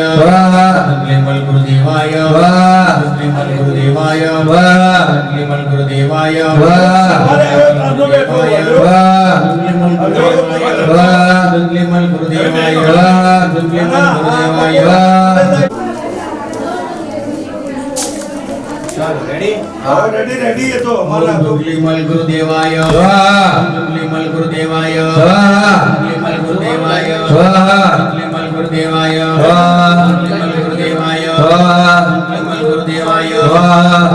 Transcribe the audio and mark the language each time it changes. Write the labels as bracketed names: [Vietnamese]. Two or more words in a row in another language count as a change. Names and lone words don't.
[Sanskrit] स्वाहा धुंधलिमल गुरुदेवाय स्वाहा धुंधलिमल गुरुदेवाय स्वाहा धुंधलिमल गुरुदेवाय स्वाहा स्वाहा धुंधलिमल गुरुदेवाय स्वाहा धुंधलिमल गुरुदेवाय धुंधलिमल गुरुदेवाय [Gujarati] હા રેડી એ તો અમારા તો [Sanskrit] धुंधलिमल गुरुदेवाय स्वाहा धुंधलिमल गुरुदेवाय स्वाहा धुंधलिमल गुरुदेवाय स्वाहा धुंधलिमल गुरुदेवाय स्वाहा धुंधलिमल गुरुदेवाय स्वाहा धुंधलिमल गुरुदेवाय स्वाहा